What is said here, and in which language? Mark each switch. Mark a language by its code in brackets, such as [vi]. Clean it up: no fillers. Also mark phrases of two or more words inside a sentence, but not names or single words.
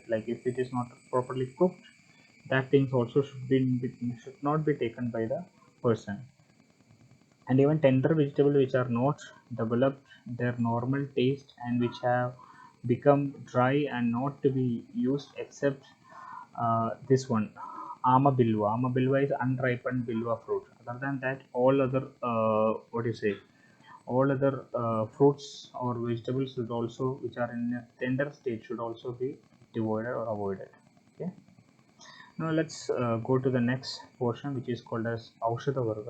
[en] Like if it is not properly cooked, that things also should not be taken by the person. and even tender vegetables which are not developed their normal taste and which have become dry and not to be used except this one, [sa] ama bilwa. Ama bilwa [en] is unripened bilwa fruit. Other than that, all other what do you say, all other fruits or vegetables should also, which are in a tender state, should also be avoided or avoided. Okay, now let's go to the next portion, which is called as [sa] aushadha varga.